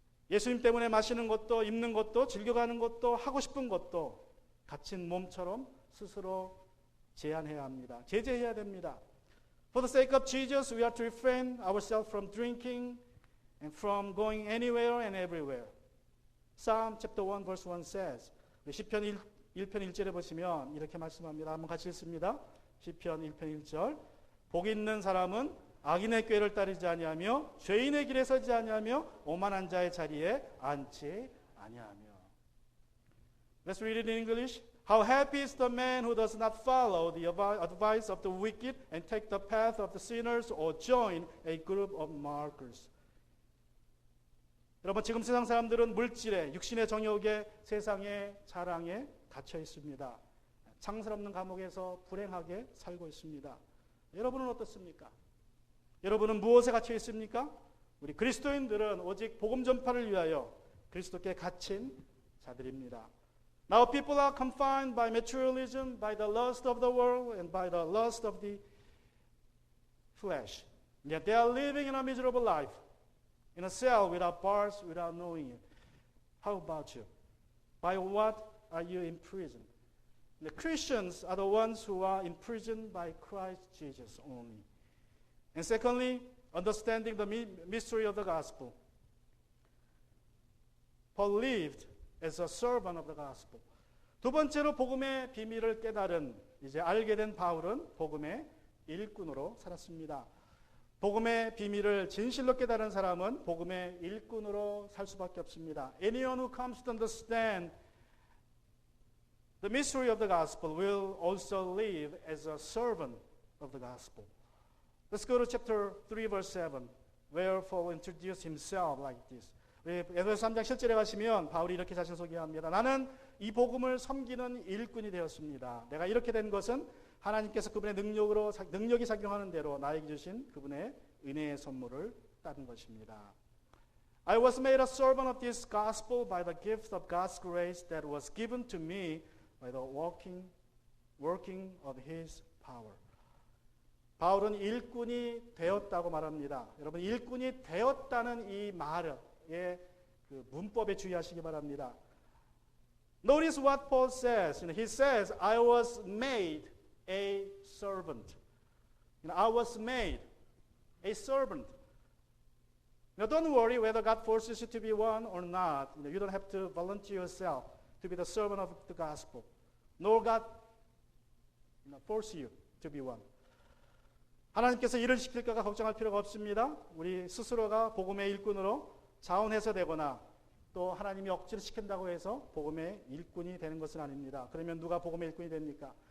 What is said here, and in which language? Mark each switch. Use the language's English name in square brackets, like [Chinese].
[Korean] 예수님 때문에 마시는 것도 입는 것도 즐겨가는 것도 하고 싶은 것도 갇힌 몸처럼 스스로 제한해야 합니다. 제재해야 됩니다. [English] For the sake of Jesus, we have to refrain ourselves from drinking and from going anywhere and everywhere. Psalm chapter 1 verse 1 says, [Korean] 시편 1편 1절에 보시면 이렇게 말씀합니다. 한번 같이 읽습니다. 시편 1편 1절. 복 있는 사람은 악인의 꾀를 따르지 아니하며 죄인의 길에 서지 아니하며 오만한 자의 자리에 앉지 아니하며. [English] Let's read it in English. How happy is the man who does not follow the advice of the wicked and take the path of the sinners or join a group of mockers. [Korean] 여러분, 지금 세상 사람들은 물질에, 육신의 정욕에, 세상의 자랑에 갇혀 있습니다. 창스럽는 감옥에서 불행하게 살고 있습니다. 여러분은 어떻습니까? 여러분은 무엇에 갇혀 있습니까? 우리 그리스도인들은 오직 복음 전파를 위하여 그리스도께 갇힌 자들입니다. [English] Now people are confined by materialism, by the lust of the world, and by the lust of the flesh. Yet they are living in a miserable life, in a cell without bars, without knowing it. How about you? By what are you imprisoned? The Christians are the ones who are imprisoned by Christ Jesus only. And secondly, understanding the mystery of the gospel. Paul lived as a servant of the gospel. [Korean] 두 번째로 복음의 비밀을 깨달은, 이제 알게 된 바울은 복음의 일꾼으로 살았습니다. 복음의 비밀을 진실로 깨달은 사람은 복음의 일꾼으로 살 수밖에 없습니다. [English] Anyone who comes to understand the mystery of the gospel will also live as a servant of the gospel. Let's go to chapter 3 verse 7 where Paul introduced himself like this. [Korean] 에베소서 3장 7절에 가시면 바울이 이렇게 자신을 소개합니다. 나는 이 복음을 섬기는 일꾼이 되었습니다. 내가 이렇게 된 것은 하나님께서 그분의 능력이 작용하는 대로 나에게 주신 그분의 은혜의 선물을 따른 것입니다. [English] I was made a servant of this gospel by the gift of God's grace that was given to me by the working of His power. [Korean] 바울은 일꾼이 되었다고 말합니다. 여러분, 일꾼이 되었다는 이 말의 그 문법에 주의하시기 바랍니다. [English] Notice what Paul says. He says, I was made a servant. I was made a servant. Now, don't worry whether God forces you to be one or not. You don't have to volunteer yourself to be the servant of the gospel. Nor God force you to be one. [Korean] 하나님께서 일을 시킬까가 걱정할 필요가 없습니다. 우리 스스로가 복음의 일꾼으로 자원해서 되거나 또 하나님이 억지로 시킨다고 해서 복음의 일꾼이 되는 것은 아닙니다. 그러면 누가 복음의 일꾼이 됩니까?